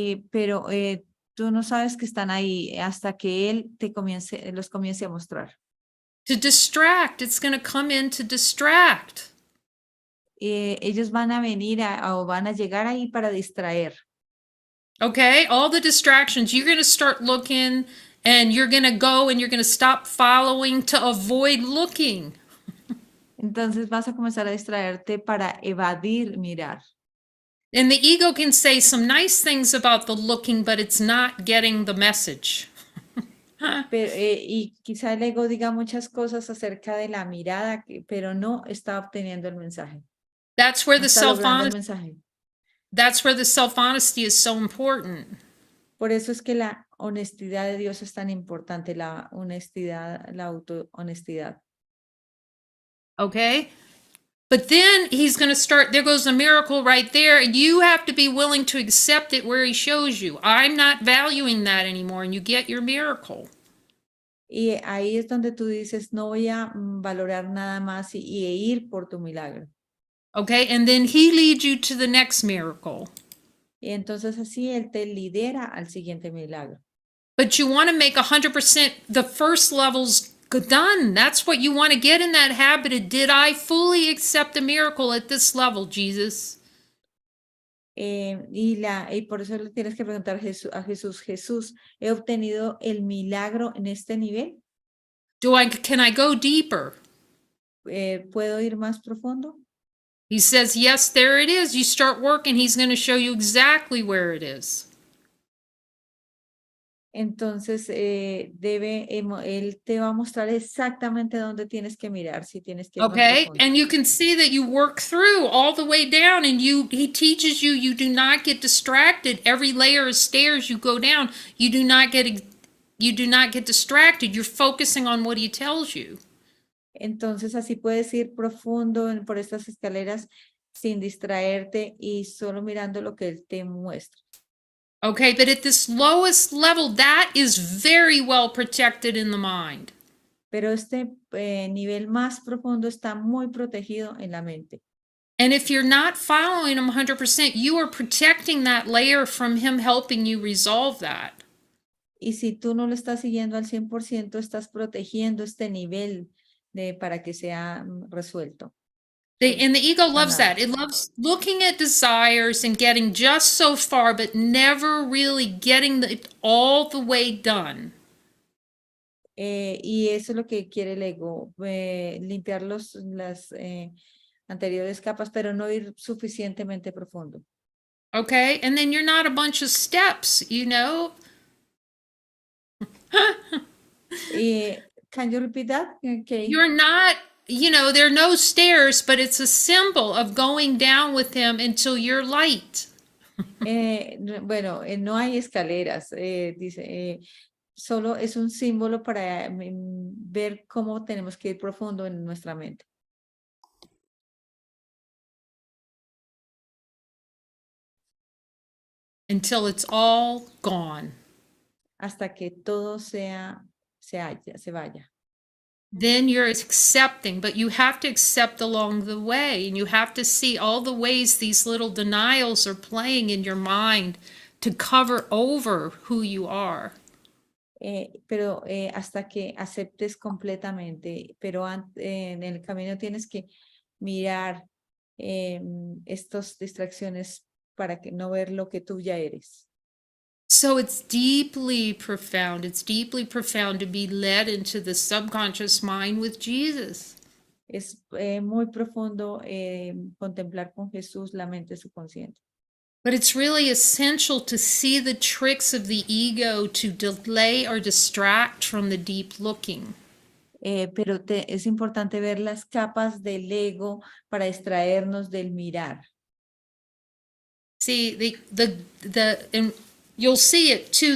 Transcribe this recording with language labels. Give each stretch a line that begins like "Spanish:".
Spanish: Pero tú no sabes que están ahí hasta que él los comience a mostrar.
English: To distract, it's going to come in to distract.
Spanish: Ellos van a venir o van a llegar ahí para distraer.
English: Okay, all the distractions, you're going to start looking and you're going to go and you're going to stop following to avoid looking.
Spanish: Entonces vas a comenzar a distraerte para evadir mirar.
English: And the ego can say some nice things about the looking, but it's not getting the message.
Spanish: Pero, y quizá el ego diga muchas cosas acerca de la mirada, pero no está obteniendo el mensaje.
English: That's where
Spanish: No
English: the
Spanish: está logrando el
English: self-honesty,
Spanish: mensaje.
English: that's where the self-honesty is so important.
Spanish: Por eso es que la honestidad de Dios es tan importante, la honestidad, la autohonestidad.
English: Okay? But then he's going to start, there goes a miracle right there. You have to be willing to accept it where he shows you. I'm not valuing that anymore, and you get your miracle.
Spanish: Y ahí es donde tú dices, no voy a valorar nada más y ir por tu milagro.
English: Okay? And then he leads you to the next miracle.
Spanish: Y entonces así él te lidera al siguiente milagro.
English: But you want to make 100% the first levels done. That's what you want to get in that habit of, did I fully accept the miracle at this level, Jesus?
Spanish: y por eso le tienes que preguntar a Jesús, Jesús, ¿he obtenido el milagro en este nivel?
English: Can I go deeper?
Spanish: ¿Puedo ir más profundo?
English: He says, yes, there it is. You start working, he's going to show you exactly where it is.
Spanish: Entonces, él te va a mostrar exactamente dónde tienes que mirar, si tienes que ir más
English: Okay,
Spanish: profundo.
English: and you can see that you work through all the way down, and he teaches you you do not get distracted. Every layer of stairs you go down, you do not get distracted. You're focusing on what he tells you.
Spanish: Entonces, así puedes ir profundo por estas escaleras sin distraerte y solo mirando lo que él te muestra.
English: Okay, but at this lowest level, that is very well protected in the mind.
Spanish: Pero este nivel más profundo está muy protegido en la mente.
English: And if you're not following him 100%, you are protecting that layer from him helping you resolve that.
Spanish: Y si tú no lo estás siguiendo al 100%, estás protegiendo este nivel para que sea resuelto.
English: And the ego loves that. It loves looking at desires and getting just so far, but never really getting it all the way done.
Spanish: Y eso es lo que quiere el ego, limpiar las anteriores capas, pero no ir suficientemente profundo.
English: Okay? And then you're not a bunch of steps, you know? Can you repeat that? Okay. You're not, there are no stairs, but it's a symbol of going down with him until you're light.
Spanish: Bueno, no hay escaleras, dice, solo es un símbolo para ver cómo tenemos que ir profundo en nuestra mente.
English: Until it's all gone.
Spanish: Hasta que todo se vaya.
English: Then you're accepting, but you have to accept along the way, and you have to see all the ways these little denials are playing in your mind to cover over who you are.
Spanish: Pero hasta que aceptes completamente, pero en el camino tienes que mirar estas distracciones para que no ver lo que tú ya eres.
English: So it's deeply profound. It's deeply profound to be led into the subconscious mind with Jesus.
Spanish: Es muy profundo contemplar con Jesús la mente subconsciente.
English: But it's really essential to see the tricks of the ego to delay or distract from the deep looking.
Spanish: Pero es importante ver las capas del ego para distraernos del mirar.
English: See, and you'll see it too.